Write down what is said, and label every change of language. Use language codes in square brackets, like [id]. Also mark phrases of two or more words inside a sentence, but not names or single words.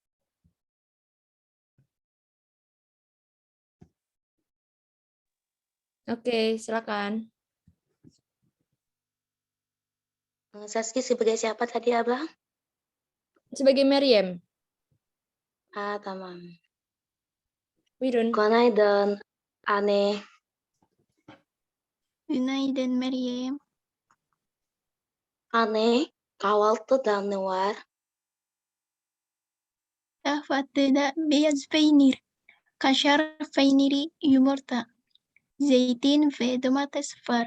[id] Oke, silakan. Saski sebagai siapa tadi, Abang? Sebagai Meryem. [tr] Tamam. Wirun. Günaydın Anne. Günaydın Meryem. Anne, kahvaltıda ne var? Kahvaltıda beyaz peynir, kaşar peyniri, yumurta, zeytin ve domates var.